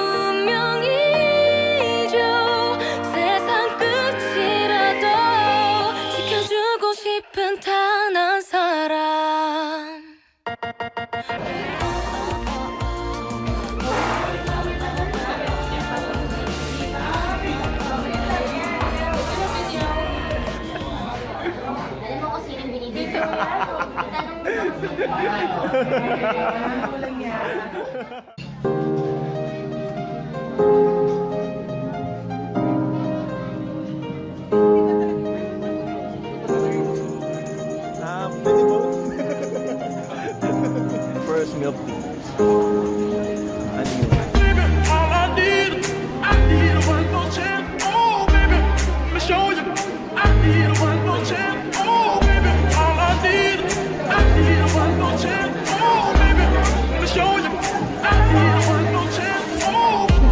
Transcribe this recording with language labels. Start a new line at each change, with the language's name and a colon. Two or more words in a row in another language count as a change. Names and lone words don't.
Korean: 운명이죠 세상 끝이라도 지켜주고 싶은 단 한 사람
Filipino: Alam mo kung sino yung binibigyan ko? Itanong mo kung sino. Pwede po.
English: First milk tea.
Filipino: Ano yun?
English: Baby, all I need one more chance. Oh, baby, let me show you. I need one more chance. Oh, baby, all I need one more chance. Oh, baby, let me show you. I need one more chance. Oh.